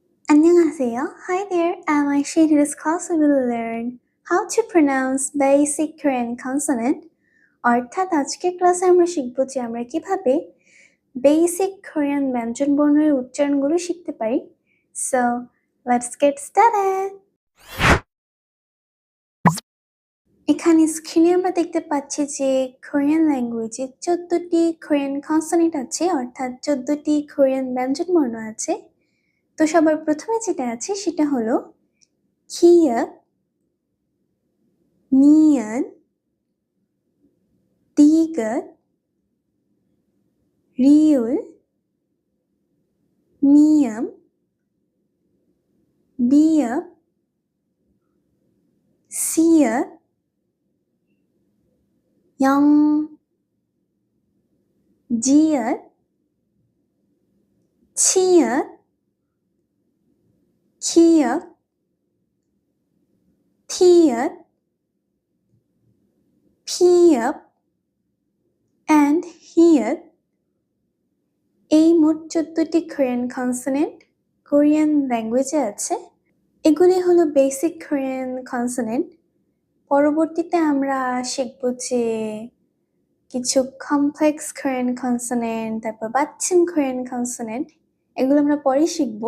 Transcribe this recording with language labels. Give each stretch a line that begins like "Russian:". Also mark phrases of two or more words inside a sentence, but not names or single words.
Korean: 안녕하세요.
English: Hi there. Actually, in this class we will learn how to pronounce basic Korean consonant.
Bangla: অর্থাৎ আজকের ক্লাসে আমরা শিখব যে আমরা কিভাবে
English: basic Korean
Bangla: ব্যঞ্জন বর্ণের উচ্চারণগুলো শিখতে পারি।
English: So, let's get started.
Bangla: এখানে স্ক্রিনে আমরা দেখতে পাচ্ছি যে
English: Korean language
Bangla: 14টি
English: Korean consonant
Bangla: আছে, অর্থাৎ 14টি কোরিয়ান ব্যঞ্জন বর্ণ আছে। তো সবার প্রথমে যেটা আছে সেটা হলো কিয়া, নিয়ন,
Korean: 디귿, 리을, 미음, 비읍, 시읍, 영, 지읒, 치읒, 키읔, 티읒, 피읒,
English: and হিয়ত।
Bangla: এই মোট 14টি
English: Korean consonant Korean language
Bangla: আছে। এগুলি হলো
English: basic Korean consonant.
Bangla: পরবর্তীতে আমরা শিখব যে কিছু
English: complex Korean consonant,
Bangla: তারপর বাচ্চিম
English: Korean consonant,
Bangla: এগুলো আমরা পরে শিখব।